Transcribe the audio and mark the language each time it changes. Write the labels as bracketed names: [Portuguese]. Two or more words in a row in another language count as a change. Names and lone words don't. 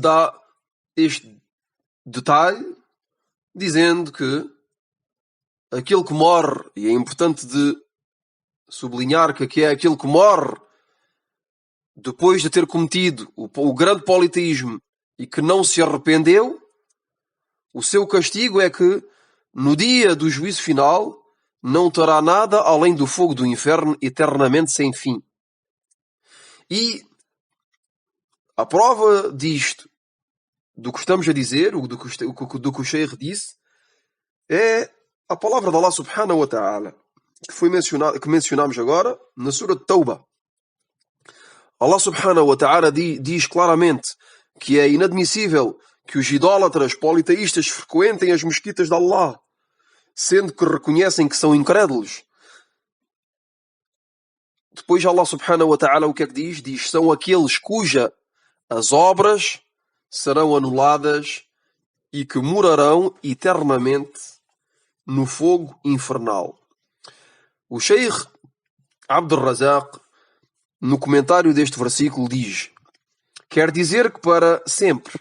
[Portuguese] dá este detalhe, dizendo que aquele que morre, e é importante de sublinhar que é aquele que morre depois de ter cometido o grande politeísmo e que não se arrependeu, o seu castigo é que no dia do juízo final não terá nada além do fogo do inferno eternamente sem fim. E a prova disto, do que estamos a dizer, do que o Sheikh disse, é a palavra de [Arabic] الله سبحانه وتعالى, [Portuguese] que mencionámos agora na Surah Tauba. [Arabic] الله سبحانه وتعالى [Portuguese] diz claramente que é inadmissível que os idólatras politeístas frequentem as mesquitas de Allah, sendo que reconhecem que são incrédulos. Depois [Arabic] الله سبحانه وتعالى [Portuguese] o que é que diz? Diz: são aqueles cujas as obras serão anuladas e que morarão eternamente no fogo infernal. O Sheikh Abdul Razak, no comentário deste versículo, diz: quer dizer que para sempre.